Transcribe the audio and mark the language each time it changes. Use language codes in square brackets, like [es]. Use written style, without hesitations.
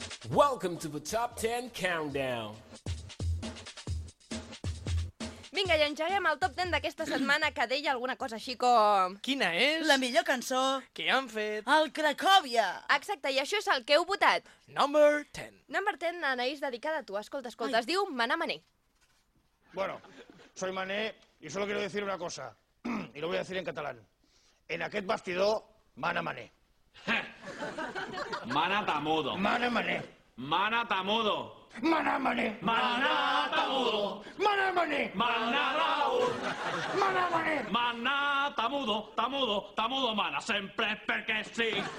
[en] Welcome to the Top 10 Countdown. [ca] Vinga, i engeguem el Top 10 d'aquesta setmana, que deia alguna cosa així com... Quina és? La millor cançó... Que han fet... El Cracòvia! Exacte, i això és el que heu votat. [en] Number 10. Number 10, [ca] Anaïs, dedicada a tu. Escolta, escolta, es diu Manà Mané. [es] Bueno, soy Mané y solo quiero decir una cosa. Y lo voy a decir en catalán. [ca] En aquest bastidor, Manà Mané. Manà Tamudo. Manà Mané. Manà Tamudo. Manà Mané. Manà Tamudo. Manà Mané. Manà Raúl. Manà Mané. Manà Tamudo, Tamudo, Tamudo Manà, sempre perquè sí.